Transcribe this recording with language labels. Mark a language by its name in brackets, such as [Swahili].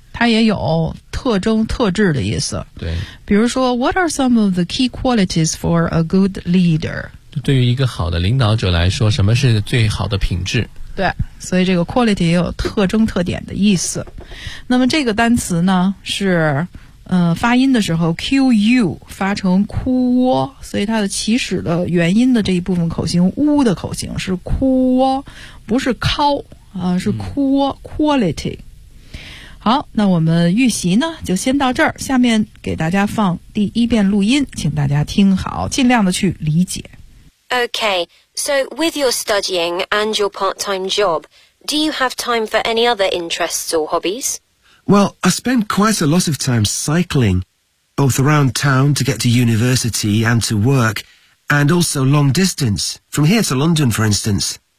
[Chinese] 它也有特征特质的意思。对，比如说 [English] What are some of the key qualities for a good leader？ [Chinese] 对于一个好的领导者来说什么是最好的品质？对，所以这个 quality 也有特征特点的意思。那么这个单词呢是发音的时候 QU 发成哭窝，所以它的起始的元音的这一部分口型呜的口型是哭窝，不是靠是哭窝 quality。好，那我们预习呢就先到这儿，下面给大家放第一遍录音，请大家听好，尽量的去理解。 [English] Okay, so with your studying and your part-time job, do you have time for any other interests or hobbies? Well, I spend quite a lot of time cycling, both around town to get to university and to work, and also long distance, from here to London, for instance.